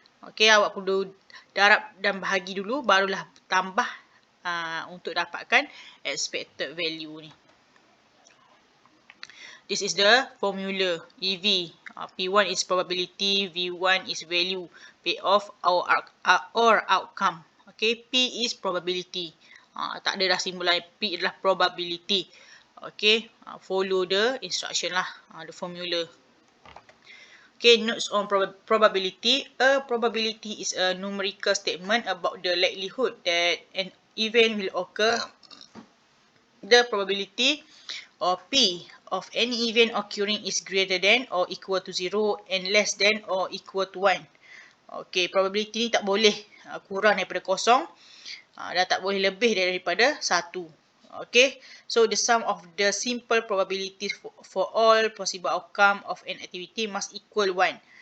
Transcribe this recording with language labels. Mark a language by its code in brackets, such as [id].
[ms] Okay, awak perlu darab dan bahagi dulu, barulah tambah untuk dapatkan expected value ni. [en] This is the formula EV. P1 is probability, V1 is value, payoff or outcome. Okay, P is probability. [ms] Tak ada dah simulan, P adalah probability. [en] Okay, follow the instruction [ms] lah, [en] the formula. Okay, notes on probability. A probability is a numerical statement about the likelihood that an event will occur. The probability or P of any event occurring is greater than or equal to 0 and less than or equal to 1. [ms] Okay, probability ni tak boleh kurang daripada kosong dan tak boleh lebih daripada 1. [en] Okay, so the sum of the simple probabilities for all possible outcome of an activity must equal 1.